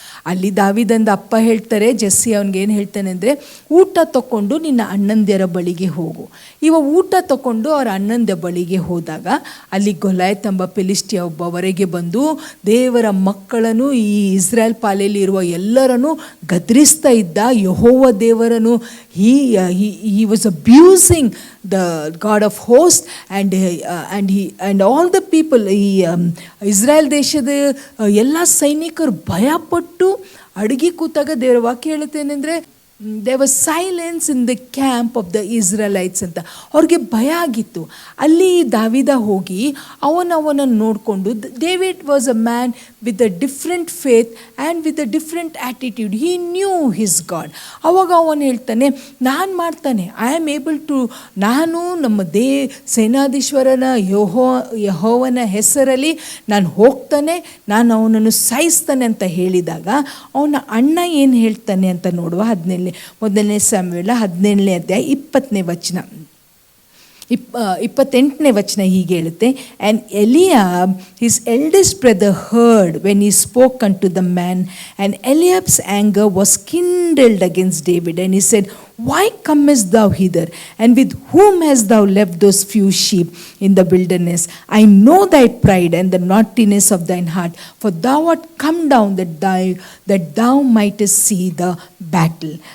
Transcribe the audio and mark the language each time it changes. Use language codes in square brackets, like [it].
[kn] ಅಲ್ಲಿ ದಾವೀದನ ಅಪ್ಪ ಹೇಳ್ತಾರೆ, ಜೆಸ್ಸಿ ಅವನಿಗೇನು ಹೇಳ್ತಾನೆ ಅಂದರೆ, ಊಟ ತಗೊಂಡು ನಿನ್ನ ಅಣ್ಣಂದಿರ ಬಳಿಗೆ ಹೋಗು. ಊಟ ತಗೊಂಡು ಅವರ ಅಣ್ಣಂದ ಬಳಿಗೆ ಹೋದಾಗ ಅಲ್ಲಿ ಗೊಲಾಯತ್ ಎಂಬ ಫಿಲಿಷ್ಟಿಯ ಒಬ್ಬ ಹೊರಗೆ ಬಂದು ದೇವರ ಮಕ್ಕಳನ್ನು, ಈ ಇಸ್ರಾಯೇಲ್ ಪಾಲೆಯಲ್ಲಿ ಇರುವ ಎಲ್ಲರನ್ನು ಗದರಿಸ್ತಾ ಇದ್ದ. ಯೆಹೋವ ದೇವರನ್ನು [en] he was abusing the God of hosts and all the people. [kn] Israel ದೇಶದ ಎಲ್ಲ ಸೈನಿಕರು ಭಯಪಟ್ಟು ಅಡುಗೆ ಕೂತಾಗ ದೇವರ ವಾಕ್ಯ ಹೇಳುತ್ತೇನೆಂದರೆ, [en] There was silence in the camp of the Israelites ಅಂತ. [kn] ಅವ್ರಿಗೆ ಭಯ ಆಗಿತ್ತು. ಅಲ್ಲಿ ದಾವಿದ ಹೋಗಿ ಅವನನ್ನು ನೋಡಿಕೊಂಡು, [en] David was a man with a different faith and with a different attitude. He knew his God. [kn] ಅವಾಗ ಅವನು ಹೇಳ್ತಾನೆ, ನಾನು ಮಾಡ್ತಾನೆ, [en] I am able to, [kn] ನಾನು ನಮ್ಮ ಸೇನಾಧೀಶ್ವರನ ಯೆಹೋವನ ಹೆಸರಲ್ಲಿ ನಾನು ಹೋಗ್ತಾನೆ, ನಾನು ಅವನನ್ನು ಸಾಯಿಸ್ತಾನೆ ಅಂತ ಹೇಳಿದಾಗ ಅವನ ಅಣ್ಣ ಏನು ಹೇಳ್ತಾನೆ ಅಂತ ನೋಡುವ. 1 ಸಾಮುವೇಲ 17ನೇ ಅಧ್ಯಾಯ 20ನೇ ವಚನ 28ನೇ ವಚನ ಹೀಗೆ ಹೇಳುತ್ತೆ. [en] And Eliab his eldest brother heard when he spoke unto the man, and Eliab's anger was kindled against David, and he said, Why comest thou hither? And with whom hast thou left those few sheep in the wilderness? I know thy pride and the naughtiness of thine heart, for thou art come down that thou mightest see the battle.